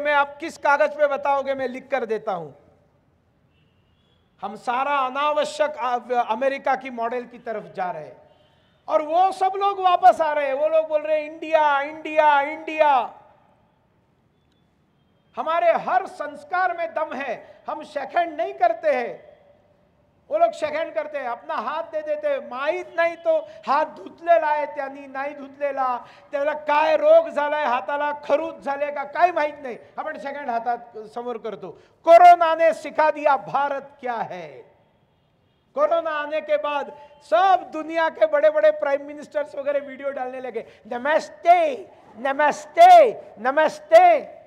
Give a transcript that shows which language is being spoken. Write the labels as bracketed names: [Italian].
[Hindi] मैं आप किस कागज पे बताओगे? मैं लिख कर देता हूं। हम सारा अनावश्यक अमेरिका की मॉडल की तरफ जा रहे हैं, और वो सब लोग वापस आ रहे हैं। वो लोग बोल रहे हैं इंडिया इंडिया इंडिया। हमारे हर संस्कार में दम है, हम शेकहँड नहीं करते हैं। वो लोग शेकहँड करते हैं, [Marathi] अपना हात दे देते, माहित नाही तो हात धुतलेला आहे त्यांनी, नाही धुतलेला, त्याला काय रोग झालाय, हाताला खरूज झाले का काय माहित नाही, आपण शेकहँड हातात समोर करतो। [Hindi] कोरोना ने सिखा दिया भारत क्या है। कोरोना आने के बाद सब दुनिया के बड़े बड़े प्राइम मिनिस्टर्स वगैरह वीडियो डालने लगे, नमस्ते नमस्ते नमस्ते।